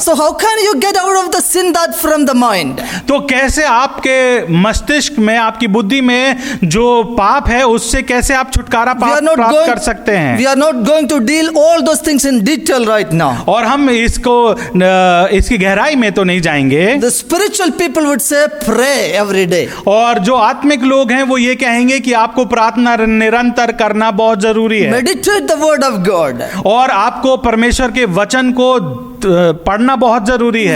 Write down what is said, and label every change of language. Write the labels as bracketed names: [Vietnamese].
[English] So how can you get out of the sin that from the mind? [Hindi] तो कैसे आपके मस्तिष्क में, आपकी बुद्धि में जो पाप है उससे कैसे आप छुटकारा प्राप्त कर सकते हैं? [English] We are not going to deal all those those things in detail right now. [Hindi] और हम इसकी गहराई में तो नहीं जाएंगे। [English] The spiritual people would say, pray every day. [Hindi] और जो आत्मिक लोग हैं वो ये कहेंगे कि आपको प्रार्थना निरंतर करना बहुत जरूरी है, [English] Meditate the word of God. [Hindi] और आपको परमेश्वर के वचन को पढ़ना बहुत जरूरी है,